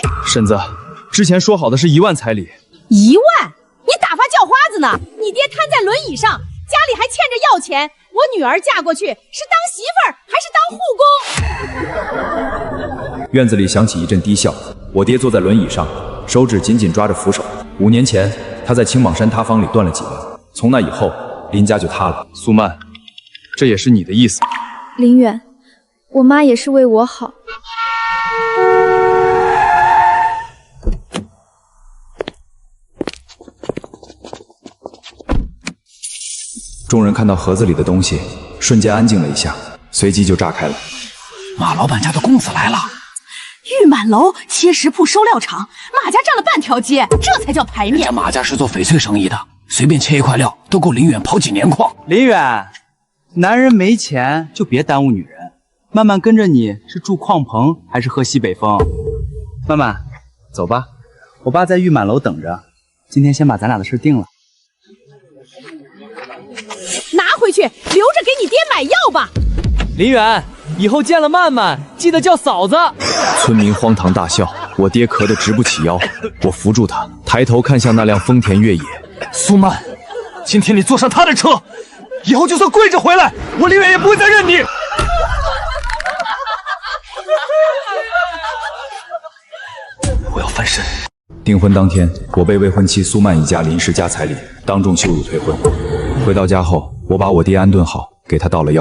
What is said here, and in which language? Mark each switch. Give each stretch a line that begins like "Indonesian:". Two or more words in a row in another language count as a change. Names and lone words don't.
Chinese: 婶子，之前說好的是1萬彩禮。 1萬？你打發叫花子呢？你爹癱在輪椅上，家裡還欠着要錢。我女兒嫁過去是當媳婦兒還是當護工？院子裡響起一陣低笑，我爹坐在輪椅上，手指緊緊抓着扶手。5年前，他在青蟒山塌方裡斷了脊梁，從那以後，林家就塌了。苏曼，這也是你的意思？林遠，我媽也是為我好。众人看到盒子裡的東西，瞬間安靜了一下，隨即就炸開了。馬老板家的公子來了！玉滿樓、切食鋪、收料場，馬家佔了半條街，這才叫排面。人家馬家是做翡翠生意的，隨便切一塊料都夠林遠跑幾年礦。林遠，男人沒錢就別耽誤女人。曼曼跟着你是住礦棚還是喝西北風？曼曼，走吧，我爸在玉滿樓等着。今天先把咱俩的事定了。拿回去，留着给你爹買药吧。林遠，以後見了曼曼，記得叫嫂子。村民荒唐大笑，我爹咳得直不起腰。我扶住他，抬頭看向那輛豐田越野。蘇曼，今天你坐上他的車，以後就算跪着回來，我林遠也不會再認你。我要翻身。訂婚當天，我被未婚妻蘇曼一家臨時加彩禮，當眾羞辱退婚。回到家後，我把我爹安頓好，給他倒了藥。